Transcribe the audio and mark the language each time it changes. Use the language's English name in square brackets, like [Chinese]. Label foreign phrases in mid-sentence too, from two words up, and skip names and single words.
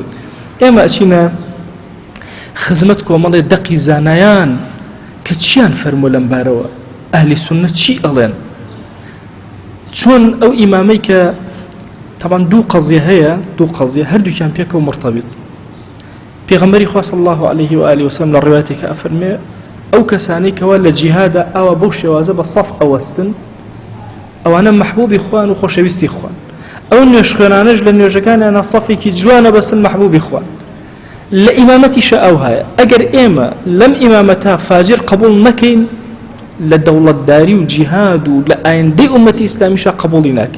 [Central Kurdish] ئێمە ئەچینە خزمەت کۆمەڵێ دەقی زانایان کە چیان فەرموو لەم بارەوە، ئەهلی سنە چی ئەڵێن، چۆن ئەو ئیمامەی کە طبعا دوو قەزیە هەیە، دوو قەزیە هەردووکیان پێکەوە مرتەبط. پێغەمبەری خوا [Arabic] صلی الله عليه وآله وسلم [Central Kurdish] لە ڕوایەتێکە ئەفەرمێ ئەو کەسانەی کەوا لە جیهادە ئەوە بەو شێوازە بە سەف ئەوەستن، ئەوانە مەحبوبی خوان و خۆشەویستی خوان. ئەو نوێژ خوێنانەش لە نوێژەکانیانە سەفێکی جوانە بەسن مەحبوبی خوان. لە ئیمامەتیشە ئەو هەیە. ئەگەر ئێمە لەم ئیمامەتە فاجر قبول نەکەین، لە دەوڵەتداری و جیهاد و لە ئایندەی ئومەتی ئیسلامیشە قبوڵی ناکەین.